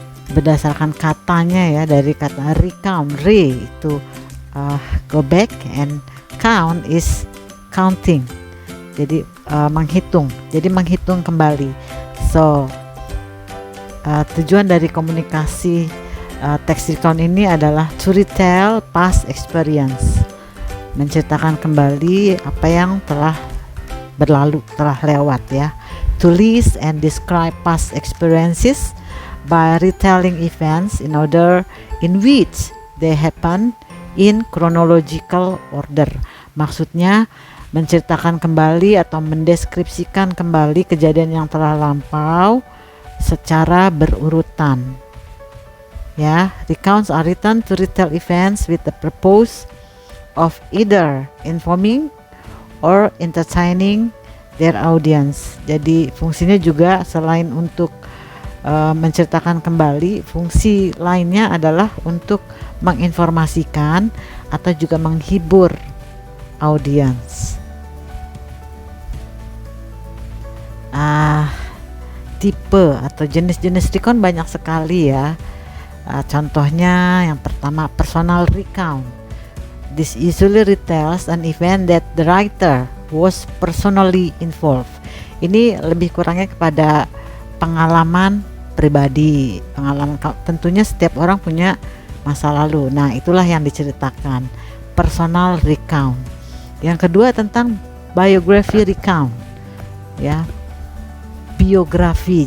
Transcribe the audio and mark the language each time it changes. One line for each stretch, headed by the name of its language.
Indonesian: Berdasarkan katanya ya, dari kata recount, itu
English: go back, and count is counting,
Indonesian: jadi menghitung, jadi menghitung kembali. So tujuan dari komunikasi text recount ini adalah
English: to retell past experience,
Indonesian: menceritakan kembali apa yang telah berlalu, telah lewat ya.
English: To list and describe past experiences by retelling events in order in which they happen in chronological order.
Indonesian: Maksudnya menceritakan kembali atau mendeskripsikan kembali kejadian yang telah lampau secara berurutan.
English: Ya, recounts are written to retell events with the purpose of either informing or entertaining their audience.
Indonesian: Jadi fungsinya juga selain untuk menceritakan kembali, fungsi lainnya adalah untuk menginformasikan atau juga menghibur audiens. Tipe atau jenis-jenis recount banyak sekali ya. Contohnya yang pertama, personal recount.
English: This usually retells an event that the writer was personally involved.
Indonesian: Ini lebih kurangnya kepada pengalaman pribadi, tentunya setiap orang punya masa lalu. Nah, itulah yang diceritakan, personal recount. Yang kedua tentang biography recount, ya, biografi.